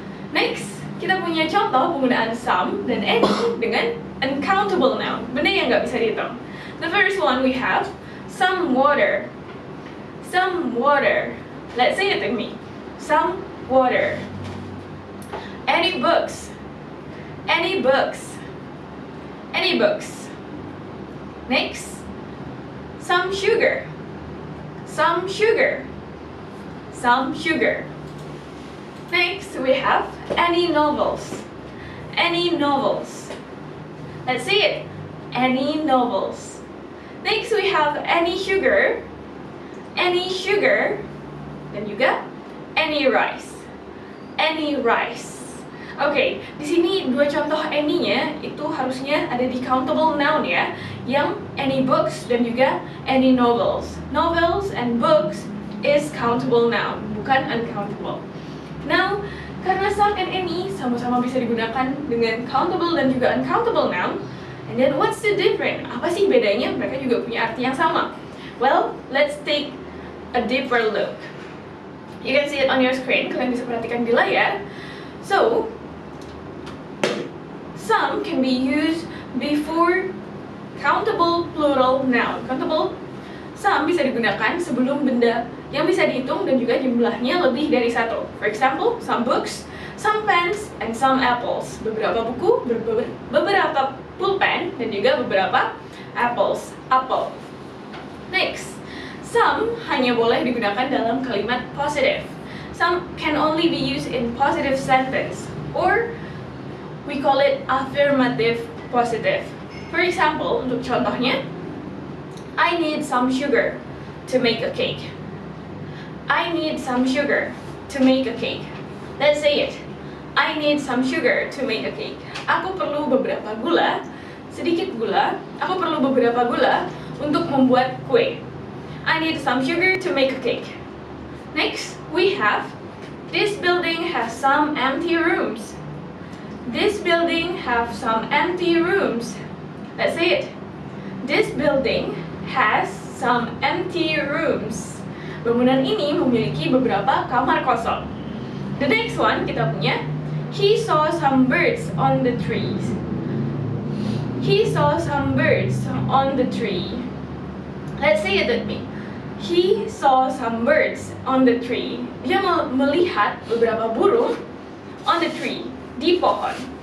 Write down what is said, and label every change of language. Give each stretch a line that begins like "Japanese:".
Indonesian: Next, kita punya contoh penggunaan some dan any dengan uncountable noun, benda yang nggak bisa dihitung.
English: The first one we have some water. Some water. Let's say it with me. Some water. Any books. Any books. Any books. Next, some sugar. Some sugar. Some sugar. Next, we have any novels. Any novels. Let's see it. Any novels. Next, we have any sugar. Any sugar.
Indonesian: Dan juga
English: any rice. Any rice.
Indonesian: Oke, di sini dua contoh any-nya itu harusnya ada di countable noun ya, yang any books dan juga any novels.
English: Novels and books is countable noun,
Indonesian: bukan uncountable. Now, karena some and any sama-sama bisa digunakan dengan countable dan juga uncountable noun,
English: And then what's the difference?
Indonesian: Apa sih bedanya? Mereka juga punya arti yang sama.
English: Well, let's take a deeper look. You can see it on your screen.
Indonesian: Kalian bisa perhatikan di layar.
English: So, some can be used before countable plural noun.
Indonesian: Countable, some bisa digunakan sebelum benda yang bisa dihitung dan juga jumlahnya lebih dari satu.
English: For example, some books, some pens, and some apples.
Indonesian: Beberapa buku, beberapa pulpen, dan juga beberapa apples.
English: Apple.
Indonesian: Next, some hanya boleh digunakan dalam kalimat positive.
English: Some can only be used in positive sentence, or we call it affirmative positive. For example,
Indonesian: untuk contohnya,
English: I need some sugar to make a cake. I need some sugar to make a cake. Let's say it. I need some sugar to make a cake.
Indonesian: Aku perlu beberapa gula, sedikit gula. Aku perlu beberapa gula untuk membuat kue.
English: I need some sugar to make a cake. Next, we have, this building has some empty rooms. This building have some empty rooms. Let's say it. This building has some empty rooms.
Indonesian: Bangunan ini memiliki beberapa kamar kosong.
English: The next one
Indonesian: kita punya,
English: he saw some birds on the trees. He saw some birds on the tree. Let's say it with me. He saw some birds on the tree.
Indonesian: Dia melihat beberapa burung
English: on the tree,
Indonesian: di pohon.